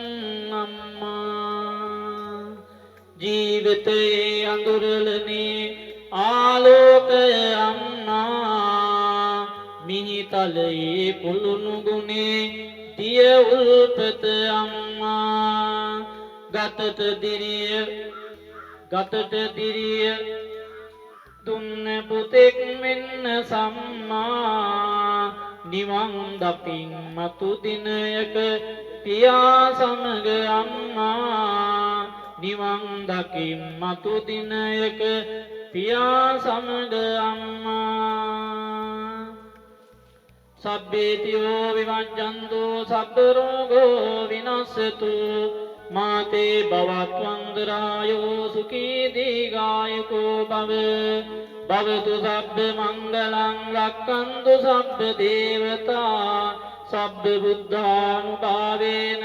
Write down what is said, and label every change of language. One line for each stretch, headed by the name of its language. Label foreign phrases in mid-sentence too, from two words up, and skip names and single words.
Sinhala: අම්මා ජීවිතේ අඳුරලනේ ආලෝකය අම්මා මිහිතලයේ පුලුණු ගුණේ දිය උල්පත අම්මා ගතට දිරිය දුන්න පුතෙක් මෙන්න සම්මා නිවන් දකින් මතු දිනයක පියා සමග අම්මා නිවන් දකින් මතු දිනයක පියා සමග අම්මා
Pali: සබ්බේතියෝ විවජ්ජන්තෝ සබ්බ රෝගෝ විනස්සතු මාතේ භවත්වන්දරායෝ සුඛී දීඝායුකෝ භව භවතු සබ්බ මංගලං රක්ඛන්තු සබ්බ දේවතා සබ්බ බුද්ධානුභාවේන